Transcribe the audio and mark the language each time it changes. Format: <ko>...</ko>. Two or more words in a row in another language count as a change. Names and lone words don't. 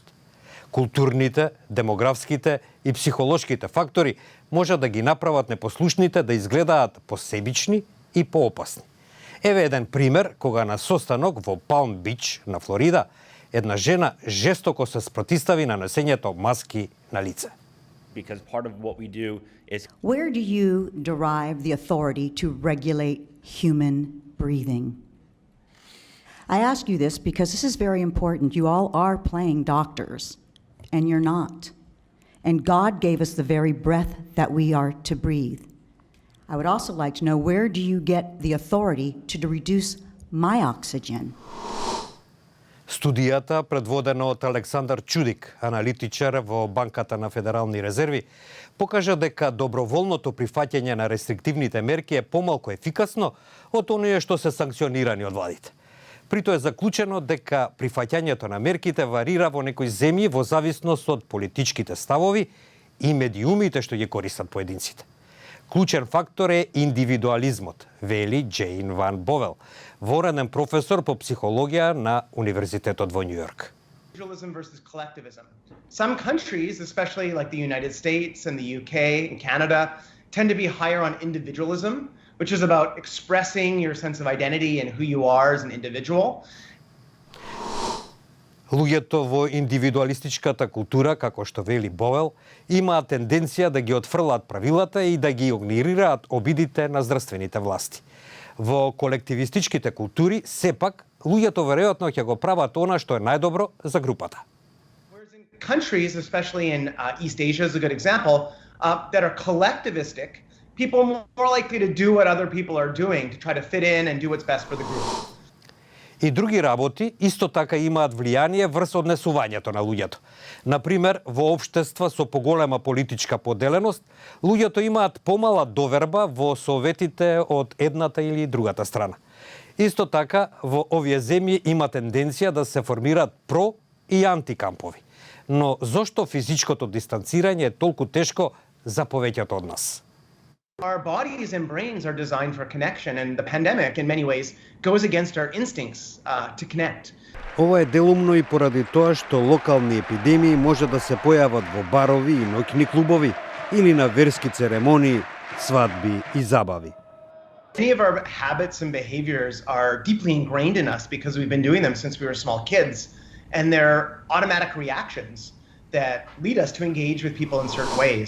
<mk>Културните, демографските и психолошките фактори можат да ги направат непослушните да изгледаат посебични и поопасни. Еве еден пример кога на состанок во Палм Бич на Флорида една жена жестоко се спротистави на носењето маски на лице.</mk> <en>Where do you derive the authority to regulate human breathing? I ask you this because this is very important. You all are playing doctors, and you're not. And God gave us the very breath that we are to breathe. I would also like to know, where do you get the authority to reduce my oxygen?</en> <mk>Студијата, предводена од Александар Чудик, аналитичар во Банката на Федерални резерви, покажа дека доброволното прифаќање на рестриктивните мерки е помалку ефикасно од оние што се санкционирани од владите. Прито е заклучено дека прифаќањето на мерките варира во некои земји во зависност од политичките ставови и медиумите што ги користат поединците. Клучен фактор е индивидуализмот, вели Джейн Ван Бовел, вореден професор по психологија на Универзитетот во Њујорк.</mk> <en>Individualism versus collectivism. Some countries, especially like the United States and the UK and Canada, tend to be higher on individualism, which is about expressing your sense of identity and who you are as an individual.</en> <mk>Луѓето во индивидуалистичката култура, како што вели Бовел, имаат тенденција да ги отфрлаат правилата и да ги игнорираат обидите на здравствените власти. Во колективистичките култури, сепак, луѓето веројатно ќе го прават она што е најдобро за групата.</mk> <en>Countries, especially in East Asia is a good example, that are collectivistic, people are more likely to do what other people are doing to try to fit in and do what's best for the group.</en> <mk>И други работи исто така имаат влијание врз однесувањето на луѓето. Например, во општества со поголема политичка поделеност, луѓето имаат помала доверба во советите од едната или другата страна. Исто така, во овие земји има тенденција да се формираат про и антикампови. Но зошто физичкото дистанцирање е толку тешко за повеќето од нас?</mk> <en>Our bodies and brains are designed for connection, and the pandemic, in many ways, goes against our instincts to connect.</en> <mk>Ова е делумно и поради тоа што локални епидемии може да се појават во барови и ноќни клубови или на верски церемонии, свадби и забави.</mk> <en>Many of our habits and behaviors are deeply ingrained in us because we've been doing them since we were small kids, and they're automatic reactions that lead us to engage with people in certain ways.</en>